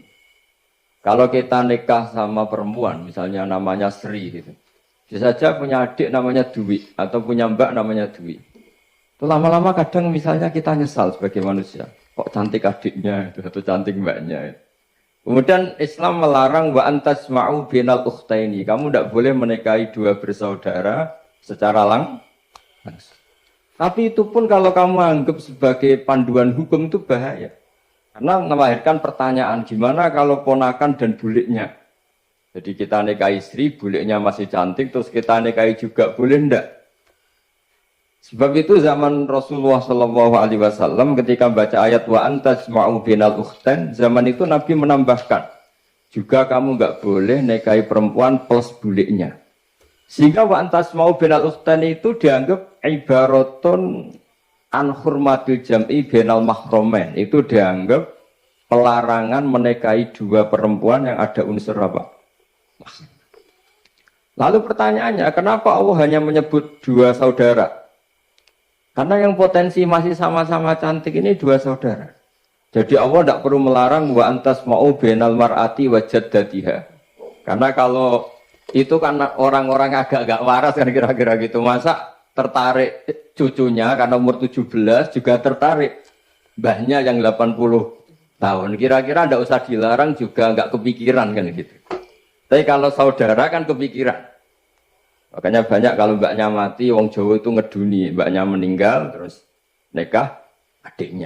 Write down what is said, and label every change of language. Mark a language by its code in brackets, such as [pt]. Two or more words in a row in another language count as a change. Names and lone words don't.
[id] Kalau kita nikah sama perempuan, misalnya namanya Sri gitu. Bisa saja punya adik namanya Dwi atau punya mbak namanya Dwi. Itu lama-lama kadang misalnya kita nyesal sebagai manusia. Kok cantik adiknya itu atau cantik mbaknya itu. Kemudian Islam melarang [ar] وأن تجمعوا بين الأختين. [id] Kamu tidak boleh menikahi dua bersaudara secara langsung. Tapi itu pun kalau kamu anggap sebagai panduan hukum itu bahaya. Karena melahirkan pertanyaan, gimana kalau ponakan dan buliknya? Jadi kita nikahi istri, buliknya masih cantik, terus kita nikahi juga, boleh enggak? Sebab itu zaman Rasulullah SAW ketika baca ayat [ar] وأن تجمعوا بين الأختين, [id] zaman itu Nabi menambahkan, juga kamu enggak boleh nikahi perempuan plus buliknya. Sehingga [ar] وأن تجمعوا بين الأختين [id] itu dianggap [ar] عبارة عن حرمة الجمع بين المحرمين. [id] Itu dianggap pelarangan menikahi dua perempuan yang ada unsur apa? Lalu pertanyaannya, kenapa Allah hanya menyebut dua saudara? Karena yang potensi masih sama-sama cantik ini dua saudara. Jadi Allah tidak perlu melarang [ar] وأن تجمعوا بين المرأة وجدتها. [id] Karena kalau itu kan orang-orang agak-agak waras kan kira-kira gitu. Masa tertarik cucunya karena umur 17 juga tertarik mbahnya yang 80 tahun. Kira-kira tidak usah dilarang juga nggak kepikiran kan gitu. Tapi kalau saudara kan kepikiran. Makanya banyak kalau mbaknya mati, [jv] wong Jawa itu ngeduni, [id] mbaknya meninggal terus nikah adiknya.